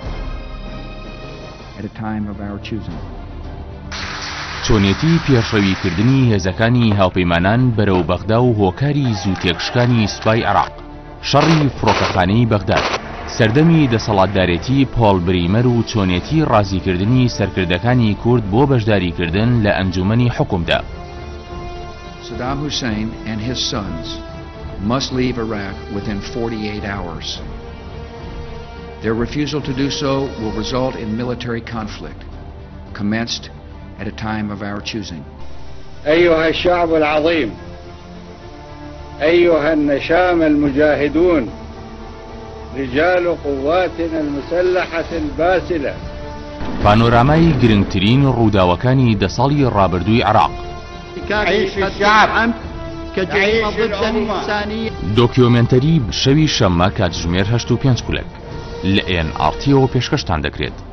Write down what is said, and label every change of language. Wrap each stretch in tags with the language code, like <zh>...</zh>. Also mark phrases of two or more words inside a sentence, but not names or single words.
<ckb>چۆنیەتی پێشەویکردنی هێزەکانی هاوپەیمانان بەرەو بەغدا و هۆکاری زووتێکشکانی سوپای عێراق. شەڕی فڕۆکەخانەی بەغداد. سەردەمی دەسەڵاتدارێتی پۆڵ بریمەر و چۆنیەتی ڕازیکردنی سەرکردەکانی کورد بۆ بەشداریکردن لە ئەنجومەنی حکومدا.</ckb> <en>Saddam Hussein and his sons must leave Iraq within 48 hours. Their refusal to do so will result in military conflict, commenced at a time of our choosing.</en> <ar>أيها الشعب العظيم، أيها النشام المجاهدون، رجال قواتنا المسلحة الباسلة.</ar> <ckb>پانۆرامای گرنگترین ڕووداوەکانی دەساڵی ڕابردووی عێراق.</ckb> <ar>عيش الشعب كجريمة ضد الإنسانية.</ar> <ckb>دۆکیۆمنتەری شەوی شەممە کاتژمێر 8:05 لە NRT پێشکەشتان دەکرێت.</ckb>